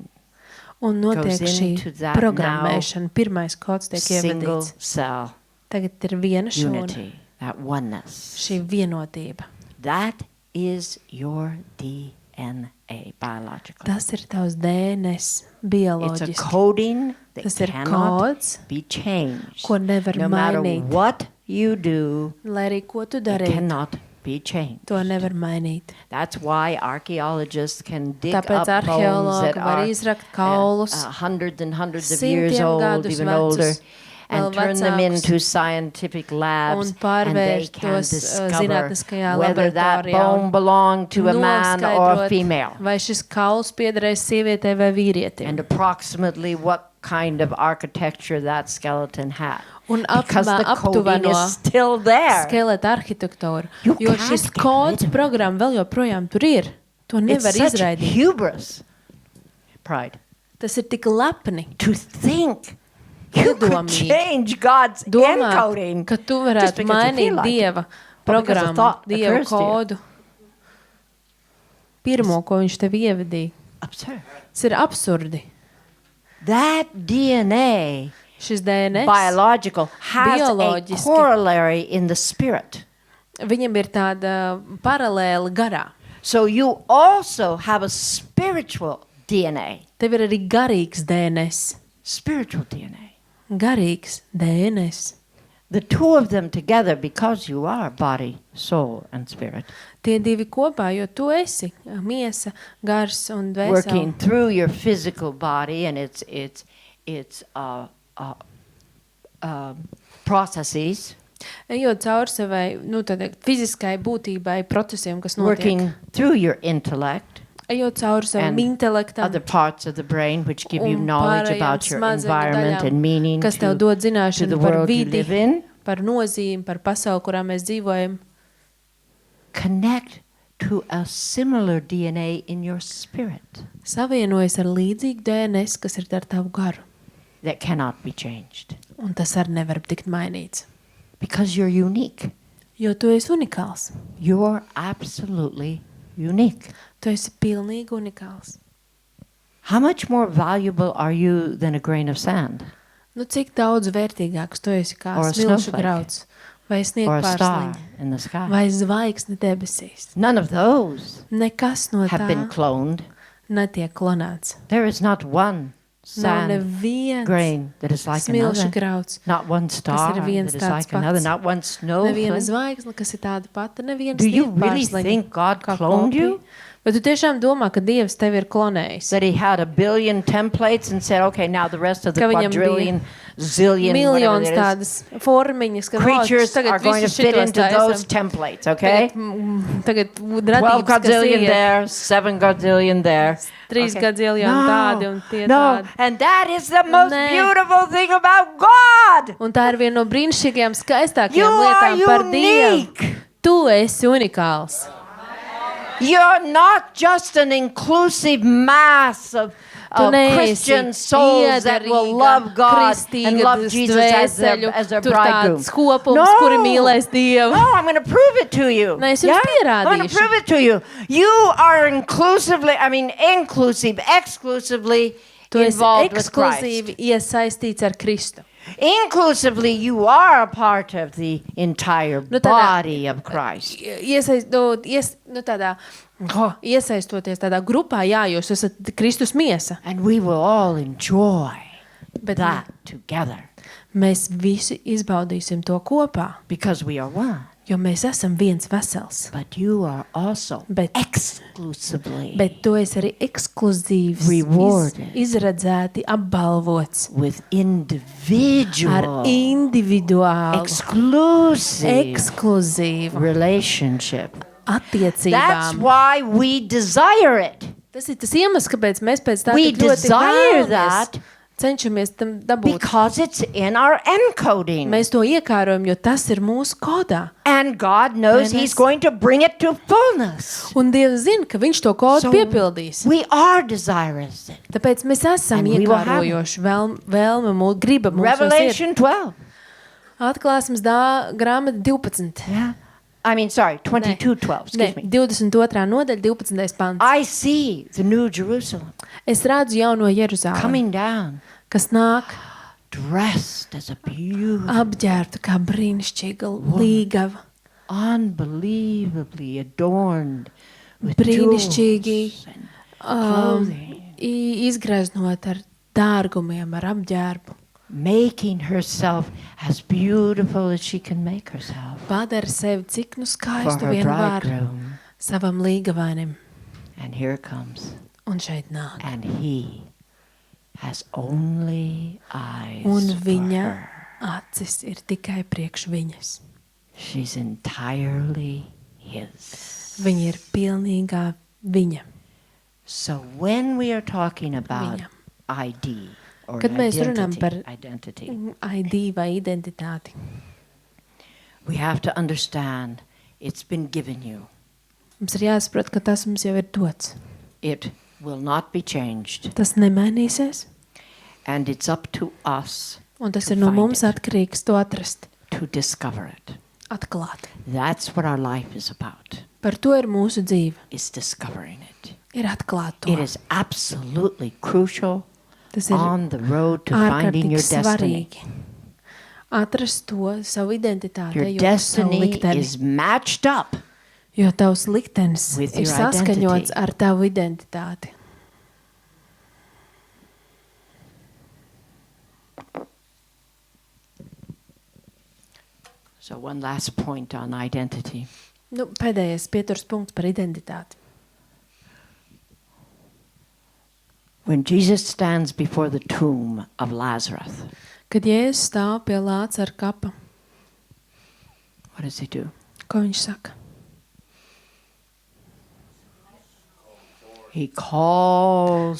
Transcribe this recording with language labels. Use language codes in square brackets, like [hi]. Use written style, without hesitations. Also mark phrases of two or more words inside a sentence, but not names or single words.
[lv] Un notiek [en] Goes [lv] šī [en] into that [lv] programmēšana. Pirmais kods tiek [en] Single [lv] ievadīts. [en] cell [lv] Tagad ir viena šūna, [en] unity, that oneness. [lv] šī vienotība. [en] That is your DNA biological. [lv] Tas ir tavs DNS [en] It's a [lv] bioloģiski. [en] coding that [lv] Tas ir [en] cannot [lv] kods, [en] be changed. [lv] ko nevar [en] No matter [lv] mainīt. [en] what you do, [lv] Lai arī ko tu [en] it [lv] dari, [en] cannot be changed. [lv] to nevar mainīt. [en] That's why archaeologists can dig [lv] Tāpēc [en] up bones [lv] arheologi [en] that [lv] var [en] are [lv] izrakt kaulus [en] hundreds and hundreds of years [lv] simtiem [en] old, [lv] gadus [en] even older, [lv] vecus, [en] and [lv] vēl [en] turn them [lv] vecākus, [en] into scientific labs, [lv] un [en] and they [lv] pārvērst [en] can [lv] tos [en] discover [lv] zinātniskajā [en] whether that [lv] laboratorijā [en] bone [lv] un [en] belonged to a man or a [lv] noskaidrot, [en] female, [lv] vai šis kauls piederēs sievietei vai vīrietim. [en] and approximately what kind of architecture that skeleton had. [lv] Un [en] Because the coding [lv] aptuveno [en] is still there. [lv] skeleta arhitektūru, [en] You [lv] jo [en] can't [lv] šis [en] get [lv] kods [en] rid of it. [lv] programma vēl joprojām tur ir. To nevar [en] It's such [lv] izraidīt. [en] hubris, pride, [lv] Tas ir tik lepni. [en] to think you could [lv] Iedomīgi. [en] change God's [lv] Domāt, [en] encoding [lv] ka tu [en] just [lv] varētu [en] because you feel [lv] mainīt [en] like it. [lv] Dieva [en] Or because a [lv] programmu, [en] thought [lv] Dieva [en] occurs to you. [lv] kodu. Pirmo, ko viņš tev ievadīja. [en] Absurd. [lv] Tas ir absurdi. [en] That DNA, [lv] Šis DNS, [en] biological, has a [lv] bioloģiski. [en] corollary in the spirit. [lv] viņam ir tāda paralēla garā. [en] So you also have a spiritual DNA. [lv] Tev ir arī garīgs DNS. [en] Spiritual DNA. [lv] Garīgs DNS. [en] The two of them together, because you are body, soul, and spirit, [lv] Tie divi kopā, jo tu esi miesa, gars un [en] working [lv] dvēsele. [en] through your physical body and its processes, [lv] Ejot cauri savai, tādai fiziskai būtībai, procesiem, kas notiek. [en] working through your intellect, [lv] Ejot cauri savam [en] and [lv] intelektam, [en] other parts of the brain which give you [lv] un [en] knowledge [lv] pārējām [en] about your [lv] smadzeņu [en] environment [lv] daļām, [en] and meaning [lv] kas tev [en] to [lv] dod [en] the [lv] zināšanu par [en] world you [lv] vidi, [en] live in. [lv] par nozīmi, par pasauli, kurā mēs dzīvojam. [en] Connect to a similar DNA in your spirit [lv] Savienojas ar līdzīgu DNS, kas ir ar tavu garu. [en] that cannot be changed [lv] Un tas arī nevar tikt mainīts. [en] because you're unique. [lv] Jo tu esi unikāls. [en] You're absolutely unique. [lv] Tu esi pilnīgi unikāls. [en] How much more valuable are you than a grain of sand [lv] Cik daudz vērtīgāks tu esi kā [en] Or a [lv] smilšu [en] snowflake. [lv] grauds, vai [en] or a star [lv] sniegpārsliņa, [en] in the sky? [lv] vai zvaigzne debesīs. [en] None of those [lv] Nekas no [en] have been [lv] tā [en] cloned. [lv] netiek klonēts. [en] There is not one [lv] Nav [en] sand [lv] neviens [en] grain that is like [lv] smilšu [en] another. [lv] grauds, [en] Not one star that [lv] viens [en] is [lv] tāds [en] like another. [lv] pats. [en] Not one [lv] neviena [en] snowflake. [lv] zvaigzne, kas ir tāda pata, neviena [en] Do you really [lv] sniegpārsliņa [en] think God [lv] kā [en] cloned [lv] kopija. [en] you? [lv] Vai tu tiešām domā, ka Dievs tevi ir klonējis? [en] That he had a billion templates and said, okay, now the rest of the [lv] Ka viņam [en] quadrillion, zillion, whatever [lv] Miljons [en] it is, [lv] tādas formiņas, ka [en] creatures are going to fit into those templates, okay? [lv] Tagad 12 radības, kas godzillion iet, [en] there, 7 godzillion there. [lv] 3 godziljoni tādi un tie No, tādi. [en] and that is the most [lv] Nē. [en] beautiful thing about God. [lv] Un tā ir viena no brīnišķīgajām, [en] You [lv] skaistākajām [en] are [lv] lietām par Dievu. [en] unique. [lv] Tu esi unikāls. [en] You're not just an inclusive mass of Christian souls that will love God and love Jesus as their bridegroom. [lv] Kopums, kuri mīlēs Dievu. [en] No, I'm going to prove it to you. [lv] Nē, es jums [en] I'm going to [lv] pierādīšu. [en] prove it to you. You are exclusively [lv] Tu esi [en] involved with Christ. [lv] ekskluzīvi iesaistīts ar Kristu. [en] Inclusively, you are a part of the entire [lv] Nu, tādā- [en] body of Christ. [lv] Iesaistoties tādā grupā, jā, jūs esat Kristus miesa. [en] And we will all enjoy [lv] Bet [en] that together [lv] mēs visi izbaudīsim to kopā, [en] because we are one. [lv] jo mēs esam viens vesels. [en] But you are also [lv] Bet- [en] exclusively [lv] Bet tu esi arī ekskluzīvs, [en] Rewarded. [lv] izredzēti apbalvots [en] with [lv] ar [en] individual, [lv] individuālu, [en] exclusive [lv] ekskluzīvu [en] relationship. That's [lv] attiecībām. [en] why we desire it. [lv] Tas ir tas iemesls, kāpēc mēs pēc tā [en] We [lv] tik ļoti [en] desire [lv] vēlamies, [en] that [lv] cenšamies tam dabūt. [en] Because it's in our encoding. [lv] Mēs to iekārojam, jo tas ir mūsu kodā. [en] And God knows [lv] Vai [en] He's [lv] mēs- [en] going to bring it to fullness. [lv] Un Dievs zina, ka viņš to kodu [en] So [lv] piepildīs. [en] we are desirous. [lv] Tāpēc mēs esam [en] And we will have [lv] iekārojoši vēlme, griba mūsu ir. [en] Revelation 12. [lv] Atklāsmes grāmata 12. [en] Yeah. I mean, sorry, 22:12. [lv] Ne, [en] Excuse me. [lv] 22. nodaļa, 12. pants. [en] I see the new Jerusalem [lv] Es redzu jauno Jeruzālemi, [en] coming down, [lv] kas nāk [en] dressed as a beautiful, [lv] apģērbta kā brīnišķīga līgava, [en] unbelievably adorned with [lv] brīnišķīgi [en] jewels and clothing, [lv] izgreznot ar dārgumiem, ar apģērbu. [en] making herself as beautiful as she can make herself [lv] Padara sevi cik nu [en] for [lv] skaistu [en] her [lv] vien var [en] bridegroom. [lv] savam līgavainim. [en] And here it comes. [lv] Un šeit nāk. [en] And he has only eyes [lv] Un [en] for [lv] viņa [en] her. [lv] acis ir tikai priekš viņas. [en] She's entirely his. [lv] Viņa ir pilnīgā viņa. [en] So when we are talking about [lv] Viņa. [en] ID or [lv] Kad mēs runājam par [en] identity, [lv] ID vai identitāti, [en] we have to understand it's been given you. [lv] mums ir jāsaprot, ka tas mums jau ir dots. [en] It will not be changed. [lv] Tas nemainīsies, [en] And it's up to us [lv] un tas [en] To [lv] ir no [en] find [lv] mums [en] it. [lv] atkarīgs to atrast, [en] to discover it. [lv] atklāt. [en] That's what our life is about, [lv] Par to ir mūsu dzīve, [en] is discovering it. [lv] ir atklāt to. [en] It is absolutely crucial [lv] Tas ir [en] on the road to finding [lv] ārkārtīgi [en] your destiny. [lv] svarīgi. Atrast to savu identitāti, [en] Your [lv] ejot uz savu [en] destiny [lv] likteni. [en] is matched up [lv] Jo tavs liktenis [en] With [lv] ir [en] your [lv] saskaņots [en] identity. [lv] ar tavu identitāti. [en] So one last point on identity. [lv] Nu, pēdējais pieturs punkts par identitāti. [en] When Jesus stands before the tomb of Lazarus, [lv] Kad Jēzus stāv pie Lācara kapa, [en] what does he do? [lv] ko viņš saka? [en] He calls